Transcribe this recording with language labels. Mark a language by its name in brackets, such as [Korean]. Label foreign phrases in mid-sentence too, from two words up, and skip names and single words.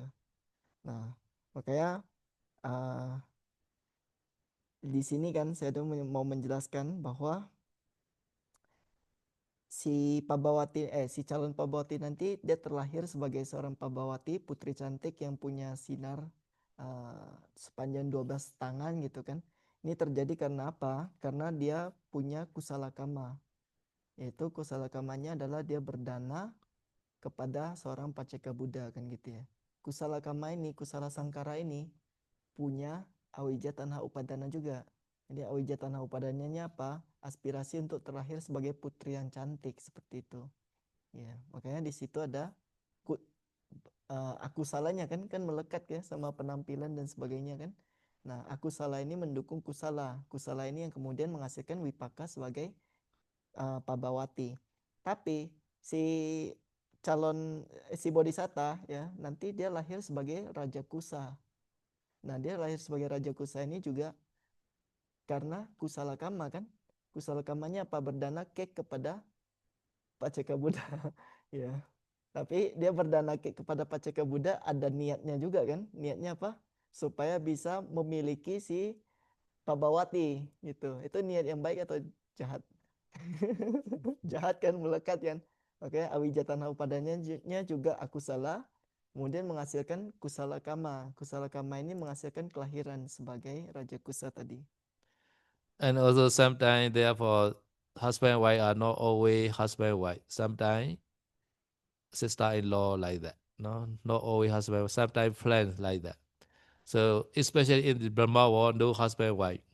[Indonesian] Nah, makanya uh, di sini kan saya tuh mau menjelaskan bahwa si calon Pabawati nanti dia terlahir sebagai seorang Pabawati, putri cantik yang punya sinar sepanjang 12 tangan gitu kan. Ini terjadi karena apa? Karena dia punya [Pali] kusala kama. [Indonesian] Yaitu [Pali] kusala kamanya [Indonesian] adalah dia berdana kepada seorang Paceka Buddha kan gitu ya. [Pali] Kusala kama [Indonesian] ini, [Pali] kusala sangkara [Indonesian] ini punya [Pali] awija tanha upadana [Indonesian] juga. Jadi [Pali] awija tanha upadananya [Indonesian] apa? Aspirasi untuk terlahir sebagai putri yang cantik seperti itu. Ya, makanya di situ ada aku salahnya kan melekat ya sama penampilan dan sebagainya kan. Nah, aku salah ini mendukung kusala. Kusala ini yang kemudian menghasilkan wipaka sebagai Pabawati. Tapi si si Bodhisatta ya nanti dia lahir sebagai Raja Kusa. Nah, dia lahir sebagai Raja Kusa ini juga karena [Pali] kusala kama [Indonesian] kan. [Pali] Kusala kamanya [Indonesian] apa? Berdana kek kepada Paceka Buddha. Ya. Tapi dia berdana kek kepada Paceka Buddha ada niatnya juga kan. Niatnya apa? Supaya bisa memiliki si Pabawati gitu. Itu niat yang baik atau jahat? Jahat kan, melekat kan. Oke, [Pali] awijatana upadanya [Indonesian] juga aku salah, kemudian menghasilkan [Pali] kusala kama. Kusala kama [Indonesian] ini menghasilkan kelahiran sebagai Raja Kusa tadi. [English] And also sometimes, therefore, husband and wife are not always husband and wife. Sometimes sister-in-law like that. No, not always husband. Sometimes friends like that. So especially in the Brahma world, no husband and wife.